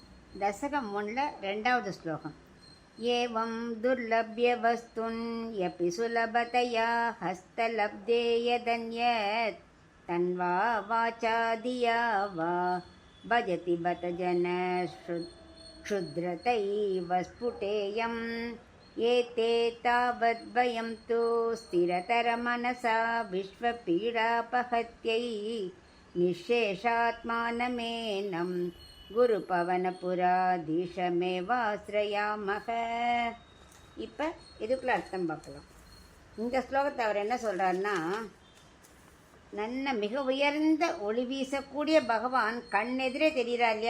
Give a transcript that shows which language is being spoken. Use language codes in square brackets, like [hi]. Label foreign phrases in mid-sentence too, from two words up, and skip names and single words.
[ta] दशकं 1 ரெண்டாவது ஸ்லோகம். [sa] एवं दुर्लभ्य वस्तुन् यपि सुलभतया हस्तलब्धे यदन्यत् तन्वा वाचा धिया वा भजति बत जन क्षुद्रतैव स्फुटेयम् एते तावद्भयं तु स्थिरतरमनसा विश्वपीडापहत्यै निःशेषात्मानमेनं குருபவனபுராதீஷமேவாஸ்ரயாமக. [ta] இப்போ இதுக்குள்ள அர்த்தம் பார்க்கலாம். இந்த ஸ்லோகத்தை அவர் என்ன சொல்கிறாருன்னா, மிக உயர்ந்த ஒளி வீசக்கூடிய பகவான் கண்ணெதிரே தெரிகிறார் இல்லையா?